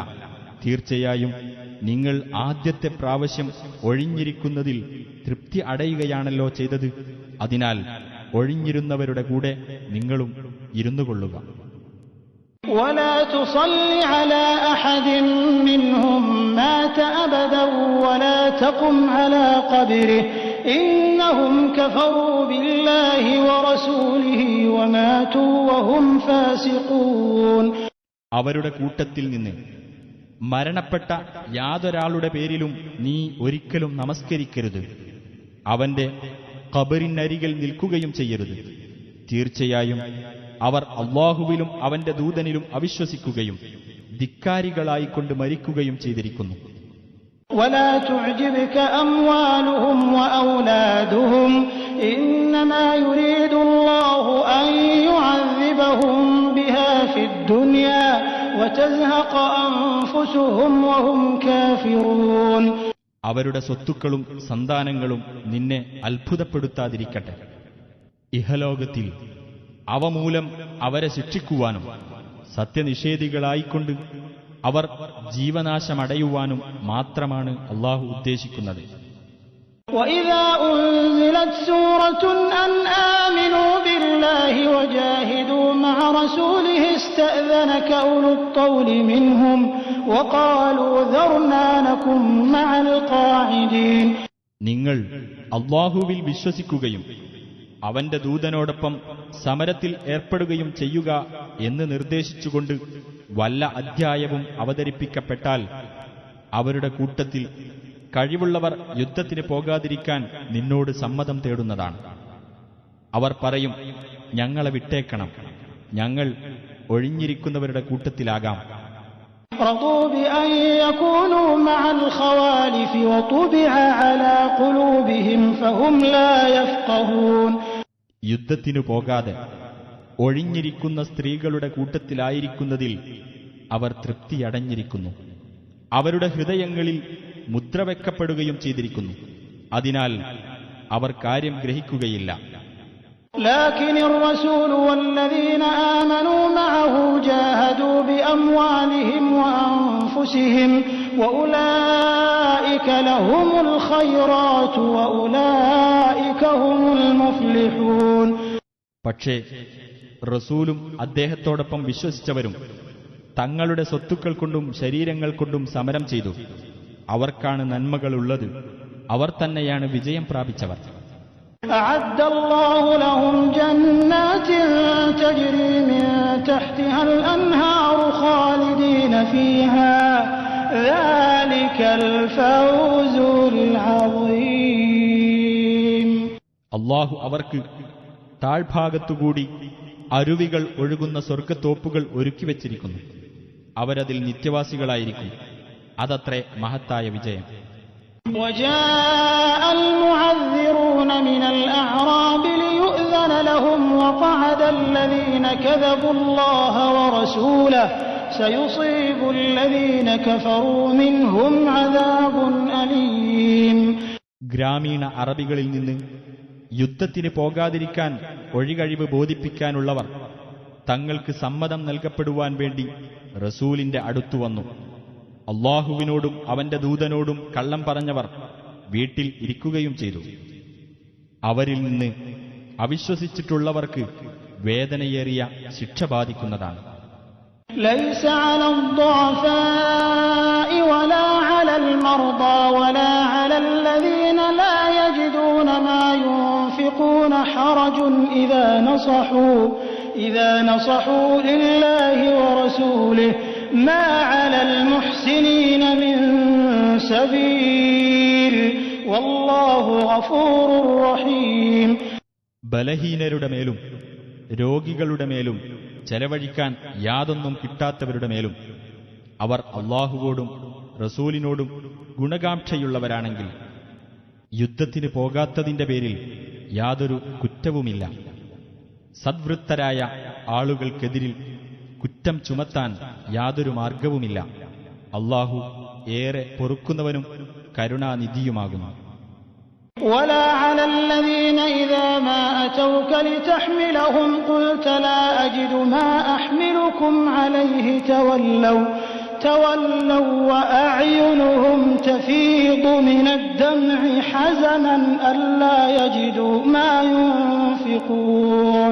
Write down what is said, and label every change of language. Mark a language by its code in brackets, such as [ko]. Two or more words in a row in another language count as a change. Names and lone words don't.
[ml] തീർച്ചയായും നിങ്ങൾ ആദ്യത്തെ പ്രാവശ്യം ഒഴിഞ്ഞിരിക്കുന്നതിൽ തൃപ്തി അടയുകയാണല്ലോ ചെയ്തത്. അതിനാൽ ഒഴിഞ്ഞിരുന്നവരുടെ കൂടെ നിങ്ങളും ഇരുന്നുകൊള്ളുക. [ar] ولا تصل على أحد منهم مات أبدا ولا تقم على قبره إنهم كفروا بالله ورسوله وماتوا وهم فاسقون. [ml] അവരുടെ കൂട്ടത്തിൽ നിന്ന് മരണപ്പെട്ട യാതൊരാളുടെ പേരിലും നീ ഒരിക്കലും നമസ്കരിക്കരുത്. അവന്റെ ഖബറിനരികിൽ നിൽക്കുകയും ചെയ്യരുത്. തീർച്ചയായും അവർ അല്ലാഹുവിലും അവന്റെ ദൂതനിലും അവിശ്വസിക്കുകയും ധിക്കാരികളായിക്കൊണ്ട് മരിക്കുകയും ചെയ്തിരിക്കുന്നു. [ar] ولا تعجبك أموالهم وأولادهم إنما يريد الله أن يعذبهم بها في الدنيا وتزهق أنفسهم وهم كافرون. [ml] അവരുടെ സ്വത്തുക്കളും സന്താനങ്ങളും നിന്നെ അത്ഭുതപ്പെടുത്താതിരിക്കട്ടെ. ഇഹലോകത്തിൽ അവ മൂലം അവരെ ശിക്ഷിക്കുവാനും സത്യനിഷേധികളായിക്കൊണ്ട് അവർ ജീവനാശമടയുവാനും മാത്രമാണ് അല്ലാഹു ഉദ്ദേശിക്കുന്നത്. [ar] وَإِذَا أُنزِلَتْ سُورَةٌ أَنْ آمِنُوا بِاللَّهِ وَجَاهِدُوا مَعَ رَسُولِهِ اسْتَأْذَنَكَ أُولُو الطَّوْلِ مِنْهُمْ وَقَالُوا ذَرْنَا نَكُن مَعَ الْقَاعِدِينَ. [ml] നിങ്ങൾ അല്ലാഹുവിൽ വിശ്വസിക്കുകയും അവന്റെ ദൂതനോടൊപ്പം സമരത്തിൽ ഏർപ്പെടുകയും ചെയ്യുക എന്ന് നിർദ്ദേശിച്ചുകൊണ്ട് വല്ല അധ്യായവും അവതരിപ്പിക്കപ്പെട്ടാൽ അവരുടെ കൂട്ടത്തിൽ കഴിവുള്ളവർ യുദ്ധത്തിന് പോകാതിരിക്കാൻ നിന്നോട് സമ്മതം തേടുന്നതാണ്. അവർ പറയും, ഞങ്ങളെ വിട്ടേക്കണം, ഞങ്ങൾ ഒഴിഞ്ഞിരിക്കുന്നവരുടെ കൂട്ടത്തിലാകാം. [ar] رضوا بأن يكونوا مع الخوالف وطبع على قلوبهم فهم لا يفقهون. [ml] യുദ്ധത്തിനു പോകാതെ ഒഴിഞ്ഞിരിക്കുന്ന സ്ത്രീകളുടെ കൂട്ടത്തിലായിരിക്കുന്നതിൽ അവർ തൃപ്തിയടഞ്ഞിരിക്കുന്നു. അവരുടെ ഹൃദയങ്ങളിൽ മുദ്രവെക്കപ്പെടുകയും ചെയ്തിരിക്കുന്നു. അതിനാൽ അവർ കാര്യം ഗ്രഹിക്കുകയില്ല. [ar] لكن الرسول والذين آمنوا معه جاهدوا بأموالهم وأنفسهم وأولئك لهم الخيرات وأولئك هم المفلحون. [ml] പക്ഷേ റസൂലും അദ്ദേഹത്തോടൊപ്പം വിശ്വസിച്ചവരും തങ്ങളുടെ സ്വത്തുക്കൾ കൊണ്ടും ശരീരങ്ങൾ കൊണ്ടും സമരം ചെയ്തു. അവർക്കാണ് നന്മകളുള്ളത്. അവർ തന്നെയാണ് വിജയം പ്രാപിച്ചവർ. [ar] أعد الله لهم جنات تجري من تحتها الأنهار خالدين فيها ذلك الفوز العظيم. [ml] അല്ലാഹു അവർക്ക് താഴ്ഭാഗത്തുകൂടി അരുവികൾ ഒഴുകുന്ന സ്വർഗ്ഗത്തോപ്പുകൾ ഒരുക്കിവെച്ചിരിക്കുന്നു. അവരതിൽ നിത്യവാസികളായിരിക്കും. അതത്രേ മഹത്തായ വിജയം. [ar] وجاء المعذرون من الأعراب ليؤذن لهم وقعد الذين كذبوا الله ورسوله سيصيب الذين كفروا منهم عذاب أليم. [ml] ഗ്രാമീണ അറബികളിൽ നിന്ന് യുദ്ധത്തിന് പോകാതിരിക്കാൻ ഒഴികഴിവ് ബോധിപ്പിക്കാനുള്ളവർ തങ്ങൾക്ക് സമ്മതം നൽകപ്പെടുവാൻ വേണ്ടി റസൂലിന്റെ അടുത്തുവന്നു. അല്ലാഹുവിനോടും അവന്റെ ദൂതനോടും കള്ളം പറഞ്ഞവർ വീട്ടിൽ ഇരിക്കുകയും ചെയ്തു. അവരിൽ നിന്ന് അവിശ്വസിച്ചിട്ടുള്ളവർക്ക് വേദനയേറിയ ശിക്ഷ ബാധിക്കുന്നതാണ്. [ar] ليس على الضعفاء ولا على المرضى ولا على الذين لا يجدون ما ينفقون حرج إذا نصحوا لله ورسوله ما على المحسنين من سبيل والله غفور رحيم. [ml] ബലഹീനരുടെ മേലും രോഗികളുടെ മേലും ചെലവഴിക്കാൻ യാതൊന്നും കിട്ടാത്തവരുടെ മേലും അവർ അല്ലാഹുവോടും റസൂലിനോടും ഗുണകാംക്ഷയുള്ളവരാണെങ്കിൽ യുദ്ധത്തിന് പോകാത്തതിന്റെ പേരിൽ യാതൊരു കുറ്റവുമില്ല. സദ്വൃത്തരായ ആളുകൾക്കെതിരിൽ കുറ്റം ചുമത്താൻ യാതൊരു മാർഗവുമില്ല. അല്ലാഹു ഏറെ പൊറുക്കുന്നവനും കരുണാനിധിയുമാകുന്നു. [ar] ولا على الذين إذا ما أتوك لتحملهم قلت لا أجد ما أحملكم عليه تولوا وأعينهم تفيض من الدمع حزنا ألا يجدوا ما ينفقون.